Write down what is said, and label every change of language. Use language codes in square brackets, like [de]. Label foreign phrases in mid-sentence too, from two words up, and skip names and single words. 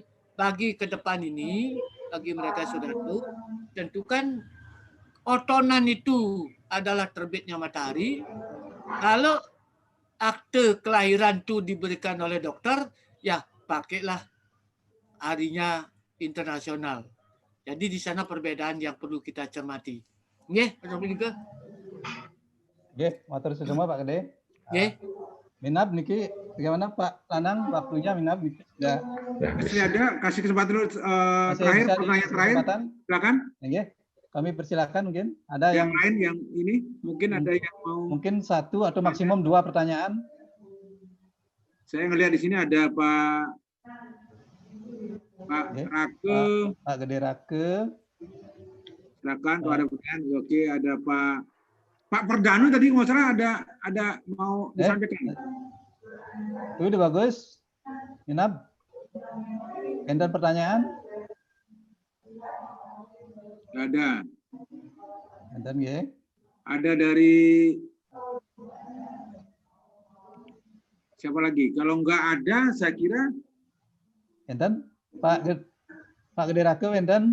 [id] Bagi ke depan ini, bagi mereka sudah tahu, tentukan otonan itu adalah terbitnya matahari. Kalau akte kelahiran itu diberikan oleh dokter, ya pakailah harinya internasional. Jadi di sana perbedaan yang perlu kita cermati. Nggih, Pak Sobrika? [ban] Nggih, matur sedema Pak Gede. [id] Nggih. [ban] Minab niki [id] bagaimana Pak Lanang waktunya [ban] Minab niki [id] sudah masih ada kasih kesempatan dulu terakhir pertanyaan terakhir silakan. Nggih. Kami persilakan mungkin ada yang lain yang ini mungkin ada yang mau mungkin 1 atau maksimum 2 pertanyaan. Saya ngelihat di sini ada Pak Rake. Pak Gede Rake. Silakan kalau ada pertanyaan. Oke, ada Pak Perdanu tadi nggak salah ada mau disampaikan. Itu udah bagus. Minab. Enten pertanyaan? Nggak ada. Enten ya. Ada dari siapa lagi? Kalau nggak ada, saya kira enten Pak Gede Rake enten.